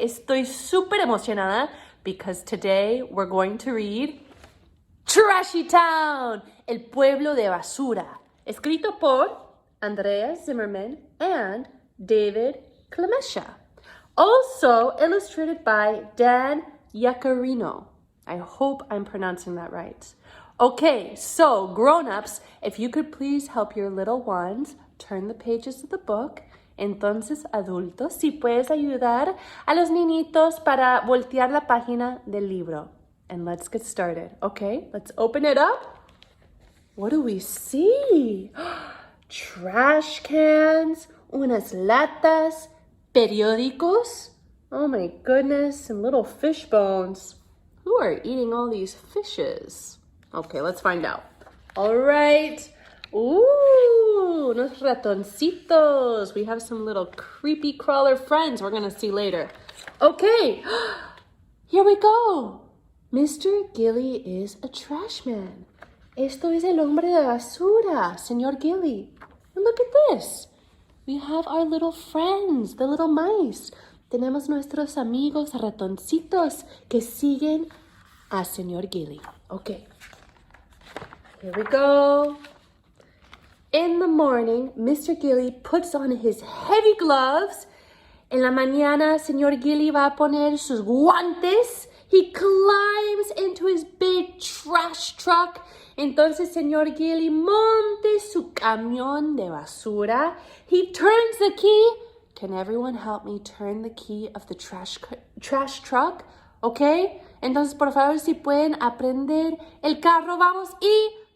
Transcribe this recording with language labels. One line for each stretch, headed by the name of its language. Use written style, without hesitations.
Spanish: Estoy super emocionada
English: because today we're going to read Trashy Town, El Pueblo de Basura, escrito por Andrea Zimmerman and David Clemesha. Also illustrated by Dan Yacarino. I hope I'm pronouncing that right. Okay, so grown-ups, if you could please help your little ones turn the pages of the book.
Spanish: Entonces, adultos, si puedes ayudar a los niñitos para voltear la página del libro.
English: And let's get started, okay? Let's open it up. What do we see? Trash cans,
Spanish: unas latas, periódicos.
English: Oh my goodness, and little fish bones. Who are eating all these fishes? Okay, let's find out. All right. Ooh,
Spanish: unos ratoncitos.
English: We have some little creepy crawler friends we're going to see later. Okay, here we go. Mr. Gilly is a trash man.
Spanish: Esto es el hombre de basura, Señor Gilly.
English: And look at this. We have our little friends, the little mice.
Spanish: Tenemos nuestros amigos ratoncitos que siguen a Señor Gilly.
English: Okay, here we go. In the morning, Mr. Gilly puts on his heavy gloves.
Spanish: En la mañana, Señor Gilly va a poner sus guantes.
English: He climbs into his big trash truck.
Spanish: Entonces, Señor Gilly monte su camión de basura.
English: He turns the key. Can everyone help me turn the key of the trash truck? Okay?
Spanish: Entonces, por favor, si pueden aprender el carro, vamos y...